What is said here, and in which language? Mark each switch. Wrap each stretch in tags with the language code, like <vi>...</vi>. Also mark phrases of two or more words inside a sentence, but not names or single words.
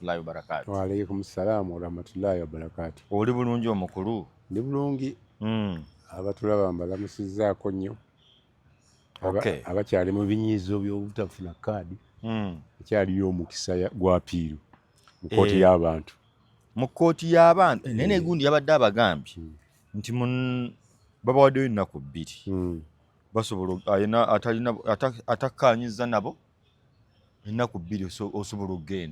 <ar>Layo barakatu. وعليكم السلام ورحمة الله وبركاته.</ar> <lg>Oli bulungi omukulu? Ndi bulungi. Abatulaba mbalamusizzaako nnyo. Abakyali mu binyiizo by'obutafuna kaadi. Ekyaliyo omukisa gwa Apiiru mu kkooti y'abantu. Mu kkooti y'abantu nene gundi yabadde abagambye nti babawaddeyo ennaku 2 basobola atakkaanyiza nabo ennaku 2 osobola okgenda.</lg>